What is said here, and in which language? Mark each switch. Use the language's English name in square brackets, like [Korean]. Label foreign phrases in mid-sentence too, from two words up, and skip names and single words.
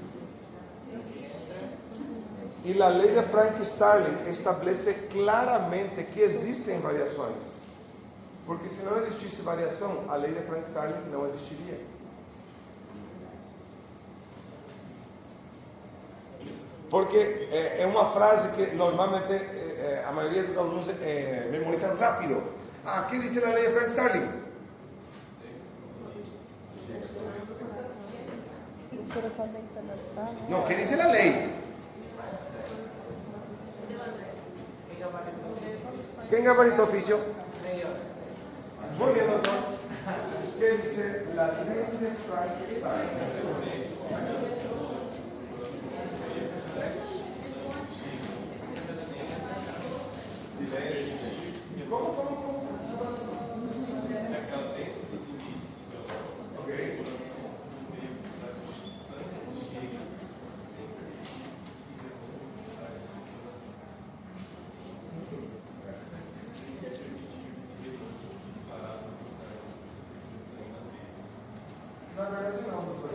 [Portuguese] E a lei de Frank-Starling estabelece claramente que existem variações. Porque se não existisse variação, a lei de Frank-Starling não existiria. Porque é uma frase que normalmente a maioria dos alunos memorizam rápido. [Spanish] Ah, ¿qué dice la ley de Frank-Starling? [Portuguese] O coração tem que se adaptar, né? [Spanish] No, ¿qué dice la ley? ¿Quién gabarito oficio? Muy bien, doctor. ¿Qué dice la ley de Frank-Starling? ¿Cómo? Ok. [Portuguese] Na verdade não, doutor.